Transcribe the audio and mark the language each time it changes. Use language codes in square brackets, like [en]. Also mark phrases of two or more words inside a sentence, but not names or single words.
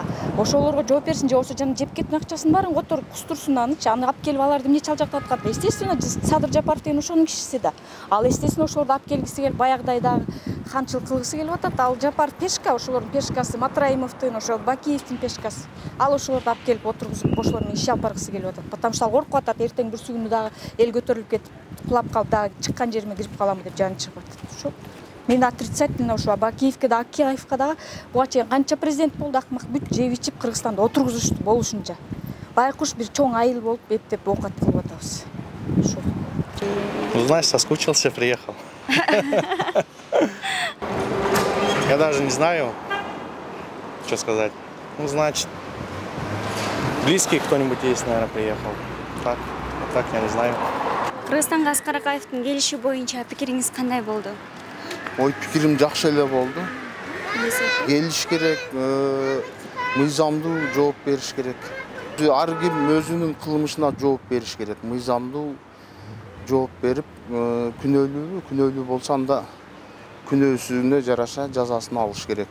[ky] Ошолорго жооп берсин же болбосо жана жеп кеткен акчасынын баарын которуп кустурсун анычы, аны алып келип аларды эмне чалжактаткат? Естественно, Садыр Жапаров деген ошонун кишиси да. Ал естественно ошолорду алып келгиси келип, баягыдай дагы ханчылык кылгысы келип атат. Ал Жапаров пешка, ошолордун пешкасы, Матраимовдун, ошо Бакиевдин пешкасы. Ал ошолорду алып келип отургузуп, ошолор менен иш алып баргысы келип атат. [ru] Потому что [ky] ал коркуп атат, эртең бүрсү күнү дагы эл көтөрүлүп кетип, кулап калып дагы чыккан жериме кирип каламбы деп жаны чыгып атат. Ошо мен отрицательно ошо Бакиевке да, Акаевка дагы буга чейин канча президент болду, акмак бүт жеп ичип Кыргызстанда отургузушту болушунча. Байкуш бир чоң айыл болуп эптеп оокат кылып атабыз. Ошо. [ru] Ну, знаешь, соскучился, приехал. Я даже не знаю, что сказать. Ну, значит, близкий кто-нибудь есть, наверное, приехал. Так я не знаю. [ky] Кыргызстанга Аскар Акаевдин келиши боюнча пикириңиз кандай болду? Ой, пикирим жакшы эле болду. Келиш керек, мыйзамдуу жооп бериш керек. Ар ким өзүнүн кылмышына жооп бериш керек. Мыйзамдуу жооп берип, күнөөлүү болсо анда күнөөсүнө жараша жазасын алыш керек.